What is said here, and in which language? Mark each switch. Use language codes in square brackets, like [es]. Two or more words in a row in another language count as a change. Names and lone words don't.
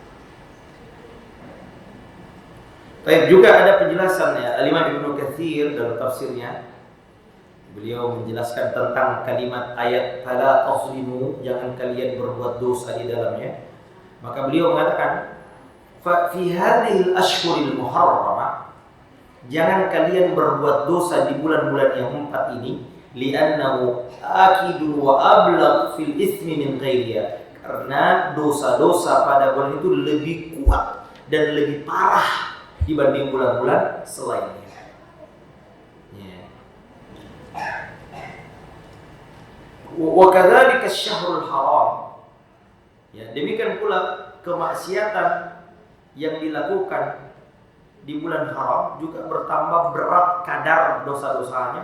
[id] Baik, juga ada penjelasannya Al-Imam Ibnu Katsir dalam tafsirnya. Beliau menjelaskan tentang kalimat ayat [ar] فلا تظلموا, [id] jangan kalian berbuat dosa di dalamnya. Maka beliau mengatakan [ar] ففي هذه الأشهر المحرمة, [id] jangan kalian berbuat dosa di bulan-bulan yang 4 ini, [ar] لأنه آكد وأبلغ في الإثم من غيرها, [id] karena dosa-dosa pada bulan itu lebih kuat dan lebih parah dibanding bulan-bulan selainnya. [ar] وكذلك الشهر الحرام. [id] Ya, demikian pula kemaksiatan yang dilakukan di bulan haram juga bertambah berat kadar dosa-dosanya.